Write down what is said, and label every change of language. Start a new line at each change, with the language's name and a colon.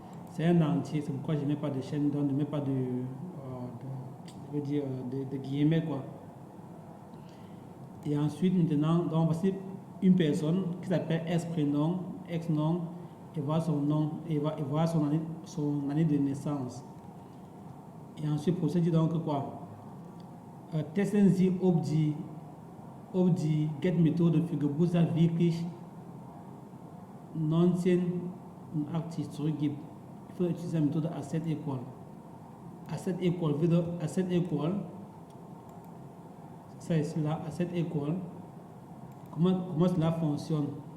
French: C'est un entier, c'est pourquoi je ne mets pas de chaîne, donc je ne mets pas de guillemets, quoi. Et ensuite, maintenant, donc voici une personne qui s'appelle ex-prénom, ex-nom, et voilà son nom, et voilà son année de naissance. Et ensuite, le professeur dit donc quoi?
German: Testen Sie, ob die Get-Methode für Geburtstag wirklich 1980 zurückgibt.
French: Il faut utiliser la méthode asset equal. Asset equal veut dire asset equal. Ça ici là, asset equal. Comment cela fonctionne?